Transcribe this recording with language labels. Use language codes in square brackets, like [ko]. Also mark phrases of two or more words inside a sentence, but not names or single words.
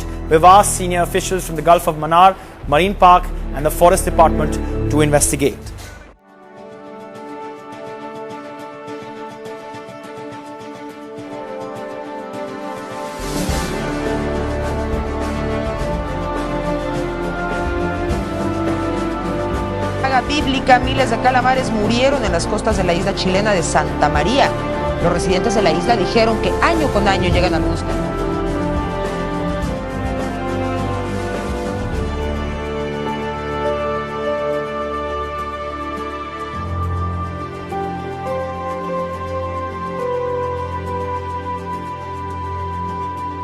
[en] We've asked senior officials from the Gulf of Mannar, Marine Park and the Forest Department to investigate. [es] Bíblica, miles de calamares murieron en las costas de la isla chilena de Santa María. Los residentes de la isla dijeron que año con año llegan algunos calamares. [hi] ये